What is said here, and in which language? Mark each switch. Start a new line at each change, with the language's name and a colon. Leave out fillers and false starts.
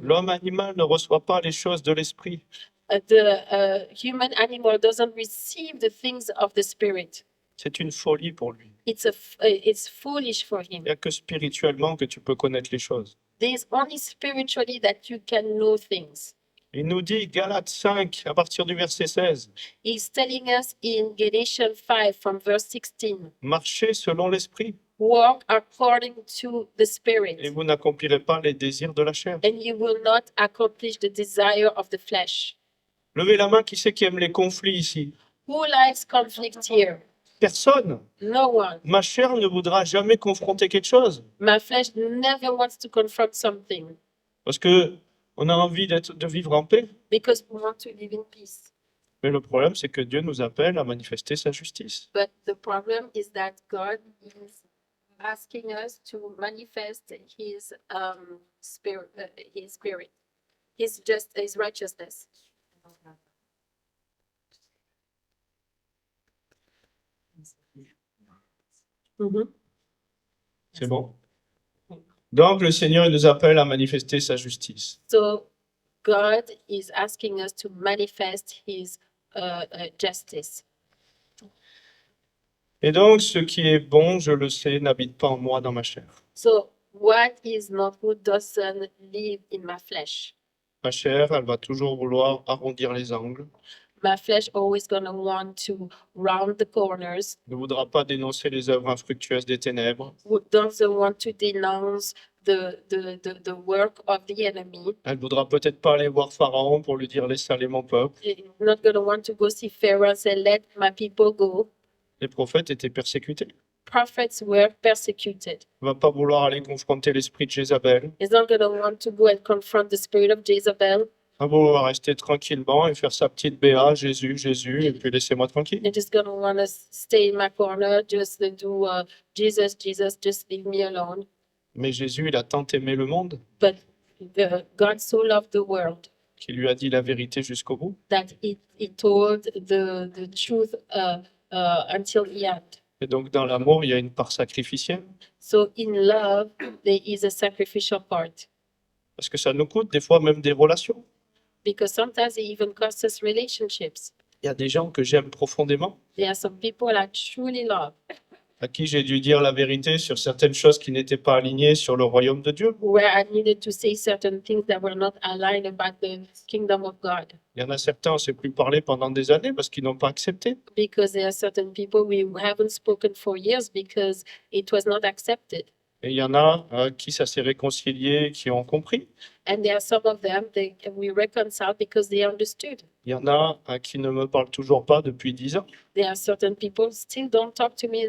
French: L'homme animal ne reçoit pas les choses de l'esprit,
English: The human animal doesn't receive the things of the spirit.
French: c'est une folie pour lui.
English: It's foolish for him.
French: Il n'y a que spirituellement que tu peux connaître les choses.
English: There's only spiritually that you can know things.
French: Il nous dit, Galates 5, à partir du verset 16,
English: He's telling us in Galatians 5 from verse 16,
French: marchez selon l'esprit,
English: walk according to the
French: et
English: spirit,
French: vous n'accomplirez pas les désirs de la chair.
English: and you will not accomplish the desire of the flesh.
French: Levez la main, qui c'est qui aime les conflits ici?
English: Who likes conflict here?
French: Personne.
English: No one.
French: Ma chair ne voudra jamais confronter quelque chose,
English: My flesh never wants to confront something
French: parce que on a envie de vivre en paix.
English: because we want to live in peace.
French: Mais le problème, c'est que Dieu nous appelle à manifester sa justice.
English: But the problem is that God is asking us to manifest His spirit, His righteousness.
French: C'est bon? Donc, le Seigneur il nous appelle à manifester sa justice.
English: So God is asking us to manifest His justice.
French: Et donc, ce qui est bon, je le sais, n'habite pas en moi dans ma chair.
English: So what is not good doesn't live in my flesh.
French: Ma chair, elle va toujours vouloir arrondir les angles,
English: My flesh always gonna want to round the corners.
French: ne voudra pas dénoncer les œuvres infructueuses des ténèbres.
English: Doesn't want to denounce the work of the enemy.
French: Elle voudra peut-être pas aller voir Pharaon pour lui dire laisse aller mon peuple.
English: Not gonna want to go see Pharaoh and say, let my people go.
French: Les prophètes étaient persécutés.
English: Prophets were persecuted.
French: Il va pas vouloir aller confronter l'esprit de Jézabel.
English: He's not gonna want to go and confront the spirit of Jezebel.
French: Il va vouloir rester tranquillement et faire sa petite BA, Jésus, Jésus, et puis laissez-moi tranquille.
English: They're just gonna want to stay in my corner, just do Jesus, Jesus, just leave me alone.
French: Mais Jésus, il a tant aimé le monde
English: but God so loved the world
French: qu'il lui a dit la vérité jusqu'au bout.
English: that he told the truth until the end.
French: Et donc, dans l'amour, il y a une part sacrificielle.
English: So in love, there is a sacrificial part
French: Parce que ça nous coûte des fois même des relations.
English: because sometimes it even costs us relationships.
French: Il y a des gens que j'aime profondément,
English: There are some people I truly love
French: à qui j'ai dû dire la vérité sur certaines choses qui n'étaient pas alignées sur le royaume de Dieu.
English: where I needed to say certain things that were not aligned about the kingdom of God.
French: Il y en a certains, on ne s'est plus parlé pendant des années parce qu'ils n'ont pas accepté.
English: Because there are certain people we haven't spoken for years because it was not accepted.
French: Et il y en a à qui ça s'est réconcilié, qui ont compris.
English: And there are some of them we reconciled because they understood.
French: Il y en a à qui ne me parlent toujours pas depuis 10 ans.
English: There are certain people still don't talk to me.